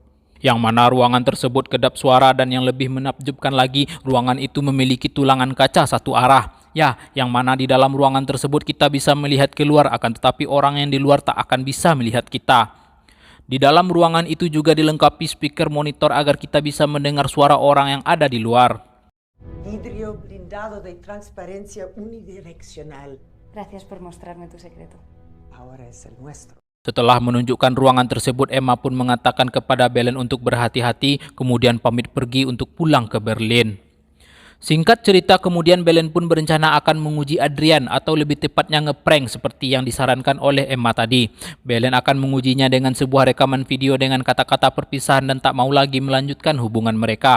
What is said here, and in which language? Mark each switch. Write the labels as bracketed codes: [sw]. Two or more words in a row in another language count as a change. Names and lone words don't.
[id] Yang mana ruangan tersebut kedap suara dan yang lebih menakjubkan lagi, ruangan itu memiliki tulangan kaca satu arah. Ya, yang mana di dalam ruangan tersebut kita bisa melihat keluar akan tetapi orang yang di luar tak akan bisa melihat kita. Di dalam ruangan itu juga dilengkapi speaker monitor agar kita bisa mendengar suara orang yang ada di luar. [es] Vidrio blindado de transparencia unidireccional. Gracias por mostrarme tu secreto. Ahora es el nuestro. [id] Setelah menunjukkan ruangan tersebut, Emma pun mengatakan kepada Belen untuk berhati-hati, kemudian pamit pergi untuk pulang ke Berlin. Singkat cerita, kemudian Belen pun berencana akan menguji Adrian atau lebih tepatnya ngeprank seperti yang disarankan oleh Emma tadi. Belen akan mengujinya dengan sebuah rekaman video dengan kata-kata perpisahan dan tak mau lagi melanjutkan hubungan mereka.